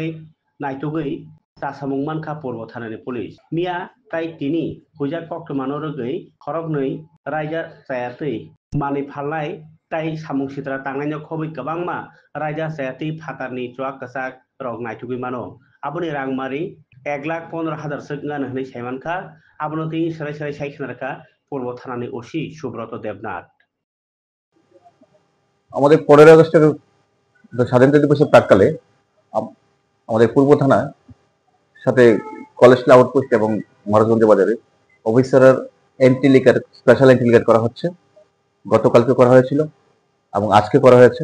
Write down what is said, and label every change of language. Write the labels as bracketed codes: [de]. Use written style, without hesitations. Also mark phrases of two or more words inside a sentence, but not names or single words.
[trp] नायथुगै जासामुं मानखा पर्व थानानि पुलिस मिया ताइ तिनि हुजा कक्टमानो रगै खरगनै रायजा जायातै मानि फालनाय ताइ सामुं सिद्रा तांनायनो खबै गोबांमा रायजा जायातै फातारनि चुआक कसाक रक नायथुगै मानो आबुनि रांमारि 1,15,000 गान होनै सायमानखा आबुनो तिनि सराय सराय सायखनारखा पर्व थानानि ओसि सुब्रत देबनाथ [bn] আমাদের 15 আগস্টের স্বাধীনতা দিবসের প্রাককালে আমাদের পূর্ব থানার সাথে কলেজ আউটপোস্ট এবং মহারাজগঞ্জ বাজারে অফিসারের [en] anti liquor special anti liquor [bn] করা হচ্ছে। গতকালকে করা হয়েছিল এবং আজকে করা হয়েছে।